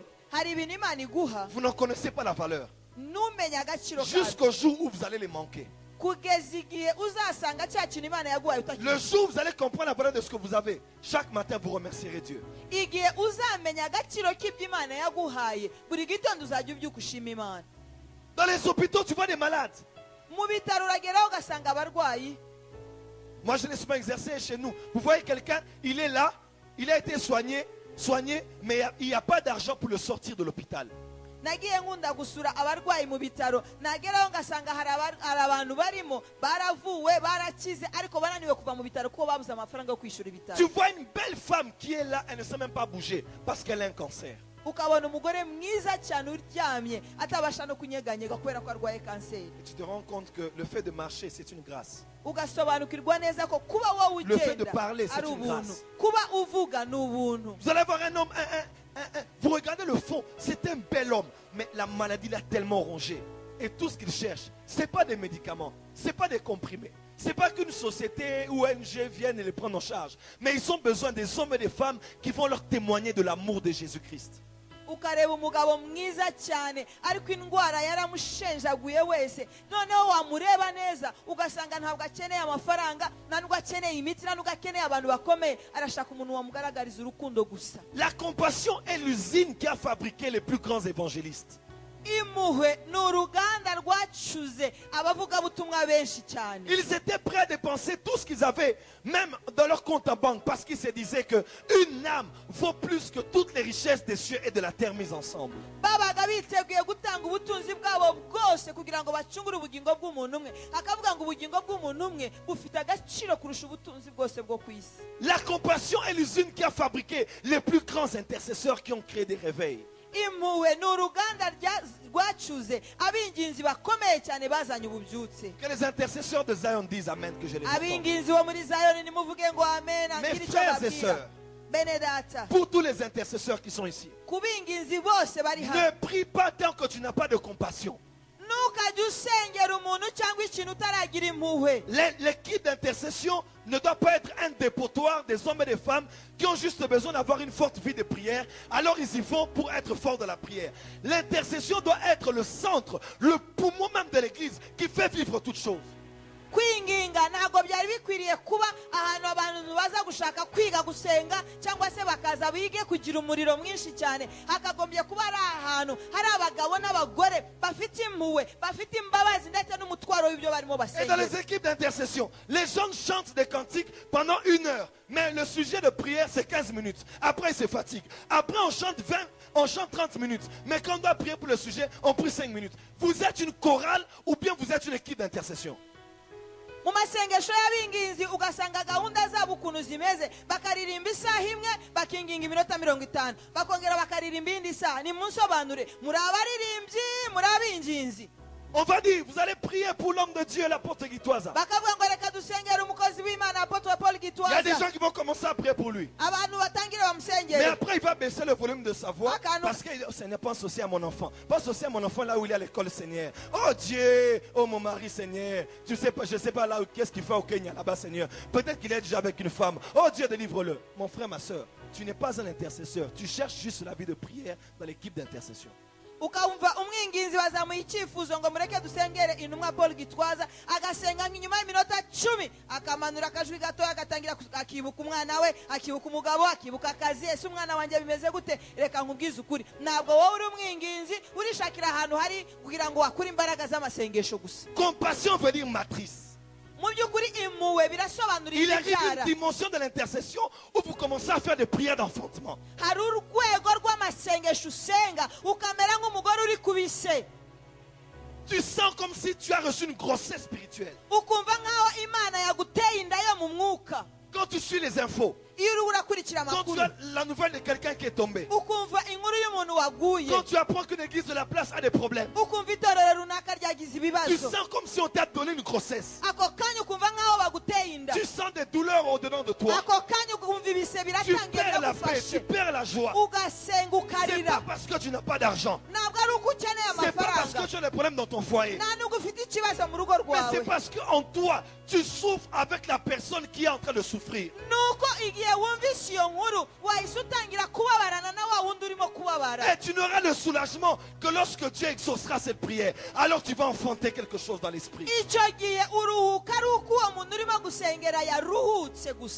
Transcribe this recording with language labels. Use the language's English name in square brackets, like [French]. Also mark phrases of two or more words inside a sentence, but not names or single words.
[Kinyarwanda] hari ibintu Imana iguha [French] vous n'en connaissez pas la valeur. [Kinyarwanda] ntumenye agaciro kabyo [French] Jusqu'au jour où vous allez les manquer. [Kinyarwanda] kugeza igihe uzasanga cya kintu Imana yaguhaye [French] Le [Kinyarwanda] utakizi. [French] jour où vous allez comprendre la valeur de ce que vous avez, chaque matin vous remercierez Dieu. [Kinyarwanda] igihe uzamenya agaciro k'ibyo Imana yaguhaye buri gitondo uzajya ubyuka ushima Imana. [French] Dans les hôpitaux, tu vois des malades. [Kinyarwanda] mu bitaro urageraho ugasanga abarwayi. [French] Moi, je l'ai souvent exercé chez nous. Vous voyez quelqu'un, il est là, il a été soigné, mais il n'y a pas d'argent pour le sortir de l'hôpital. [Kinyarwanda] nagiye nkunda gusura abarwayi mu bitaro, nageraho ngasanga hari abantu barimo baravuwe barakize ariko bananiwe kuva mu bitaro kuko babuze amafaranga yo kwishyura ibitaro. [French] Tu vois une belle femme qui est là, elle ne sait même pas bouger parce qu'elle a un cancer. [Kinyarwanda] ukabona umugore mwiza cyane uryamye atabasha no kunyeganyega kubera ko arwaye kanseri. [French] Et tu te rends compte que le fait de marcher, c'est une grâce. [Kinyarwanda] ugasobanukirwa neza ko kuba wowe [French] Le fait de [Kinyarwanda] ugenda [French] parler, c'est [Kinyarwanda] ari [French] une [Kinyarwanda] ubuntu, [French] grâce. [Kinyarwanda] kuba uvuga ni ubuntu. [French] Vous allez voir un homme, vous regardez le fond, c'est un bel homme, mais la maladie l'a tellement rongé. Et tout ce qu'il cherche, ce n'est pas des médicaments, ce n'est pas des comprimés. Ce n'est pas qu'une société ou ONG vienne et les prendre en charge. Mais ils ont besoin des hommes et des femmes qui vont leur témoigner de l'amour de Jésus-Christ. [Kinyarwanda] ukareba umugabo mwiza cyane ariko indwara yaramushenjaguye wese, noneho wamureba neza ugasanga ntabwo akeneye amafaranga, ntabwo akeneye imiti, ntabwo akeneye abantu bakomeye, arashaka umuntu wamugaragariza urukundo gusa. [French] La compassion est l'usine qui a fabriqué les plus grands évangélistes. [Kinyarwanda] impuhwe ni uruganda rwacuze abavugabutumwa benshi cyane. [French] Ils étaient prêts à dépenser tout ce qu'ils avaient, même dans leur compte en banque, parce qu'ils se disaient qu'une âme vaut plus que toutes les richesses des cieux et de la terre mises ensemble. [Kinyarwanda] babaga biteguye gutanga ubutunzi bwabo bwose kugira ngo bacungure ubugingo bw'umuntu umwe, akavuga ngo ubugingo bw'umuntu umwe bufite agaciro kurusha ubutunzi bwose bwo ku isi. [French] La compassion est l'usine qui a fabriqué les plus grands intercesseurs qui ont créé des réveils. [Kinyarwanda] impuhwe ni uruganda rwacuze ab'inginzi bakomeye cyane bazanye ububyutse. [French] Que les intercesseurs de Zion disent Amen, que je les entende. [Kinyarwanda] ab'inginzi bo muri Zayoni nimuvuge ngo amen. [French] Mes [Kinyarwanda] angire icyo [French] frères et [Kinyarwanda] babwira. [French] sœurs, [Kinyarwanda] bene data [French] Pour tous les intercesseurs qui sont ici, [Kinyarwanda] kubinginzi bose bari hano [French] ne prie pas tant que tu n'as pas de compassion. [Kinyarwanda] ntukajye usengera umuntu cyangwa ikintu utaragira impuhwe. [French] L'équipe d'intercession ne doit pas être un dépotoir des hommes et des femmes qui ont juste besoin d'avoir une forte vie de prière. Alors ils y vont pour être forts dans la prière. L'intercession doit être le centre, le poumon même de l'église qui fait vivre toutes choses. [Kinyarwanda] Kwinginga ntabwo byari bikwiriye kuba ahantu abantu baza gushaka kwiga gusenga cyangwa se bakaza bige kugira umuriro mwinshi cyane. Hakagombye kuba ari ahantu hari abagabo n'abagore bafite impuhwe, bafite imbabazi ndetse n'umutwaro w'ibyo barimo [French] Et dans [Kinyarwanda] basengera. [French] les équipes d'intercession, les gens chantent des cantiques pendant 1 heure. Mais le sujet de prière, c'est 15 minutes. Après, ils se fatiguent. Après, on chante 20, on chante 30 minutes. Mais quand on doit prier pour le sujet, on prie 5 minutes. Vous êtes une chorale ou bien vous êtes une équipe d'intercession? [Kinyarwanda] Mu masengesho y'abinginzi ugasanga gahunda zabo ukuntu zimeze, bakaririmba isaha imwe bakinginga iminota 50, bakongera bakaririmba indi saha. Nimunsobanure, muri abaririmbyi muri abinginzi? [French] On va dire, vous allez prier pour l'homme de Dieu, l'apôtre Gitwaza. [Kinyarwanda] Bakavuga ngo reka dusengere umukozi w'Imana Apotre Paul [French] Il y a des [Kinyarwanda] Gitwaza. [French] gens qui vont commencer à prier pour lui. [Kinyarwanda] Abantu batangire [French] Mais [Kinyarwanda] bamusengere. [French] après, il va baisser le volume de sa voix [Kinyarwanda] Akano. [French] parce que Seigneur, pense aussi à mon enfant. Pense aussi à mon enfant là où il est à l'école, Seigneur. Oh Dieu, oh mon mari, Seigneur. Tu sais pas, je ne sais pas là qu'est-ce qu'il fait au Kenya là-bas, Seigneur. Peut-être qu'il est déjà avec une femme. Oh Dieu, délivre-le. Mon frère, ma soeur, tu n'es pas un intercesseur. Tu cherches juste la vie de prière dans l'équipe d'intercession. [Kinyarwanda] Ukaumva umwinginzi bazamuha icyifuzo ngo mureke dusengere intumwa Paul Gitwaza, agasenga nk'inyuma y'iminota 10 akamanura akajwi gatoya agatangira akibuka umwana we, akibuka umugabo, akibuka akazi. Ese umwana wanjye bimeze gute? Reka nkubwize ukuri, ntabwo wowe uri umwinginzi urishakira ahantu hari kugira ngo wakure imbaraga z'amasengesho gusa. [French] Compassion veut dire matrice. [Kinyarwanda] Mu by'ukuri impuhwe birasobanura [French] Il arrive [Kinyarwanda] ibyara. [French] une dimension de l'intercession où vous commencez à faire des prières d'enfantement. [Kinyarwanda] Hari urwego rw'amasengesho usenga ukamera nk'umugore uri kubise, [French] Tu sens comme si tu as reçu une grossesse spirituelle. [Kinyarwanda] ukumva nk'aho Imana yaguteye inda yo mu mwuka. [French] Quand tu suis les infos, [Kinyarwanda] Iyo uri urakurikira [French] quand tu [Kinyarwanda] amakuru [French] as la nouvelle de quelqu'un qui est tombé, [Kinyarwanda] ukumva inkuru y'umuntu waguye, [French] quand tu apprends que l'église de la place a des problèmes, [Kinyarwanda] ukumva itorero runaka ryagize [French] tu [Kinyarwanda] ibibazo, [French] sens comme si on t'a donné une grossesse. [Kinyarwanda] ako kanya ukumva nk'aho baguteye inda, [French] Tu sens des douleurs au-dedans de toi. [Kinyarwanda] ako kanya ukumva ibise [French] Tu [Kinyarwanda] biratangiye [French] perds la paix, tu [Kinyarwanda] biragufashe, [French] perds la joie. [Kinyarwanda] ugasenga [French] C'est pas [Kinyarwanda] ukarira. [French] parce que tu n'as pas d'argent. [Kinyarwanda] Ntabwo ari uko ukeneye [French] C'est pas parce que [Kinyarwanda] amafaranga, [French] tu as des problèmes dans ton foyer. [Kinyarwanda] nta nubwo ufite ikibazo mu rugo [French] Mais c'est [Kinyarwanda] rwawe, [French] parce qu'en toi, tu souffres avec la personne qui est en train de souffrir. [Kinyarwanda] nuko igihe wumvise iyo nkuru wahise utangira kubabarana na wa wundi urimo kubabara. [French] Et tu n'auras le soulagement que lorsque Dieu exaucera cette prière. Alors tu vas enfanter quelque chose dans l'esprit. [Kinyarwanda] Icyo gihe uruhuka ari uko uwo muntu urimo gusengera yaruhutse gusa.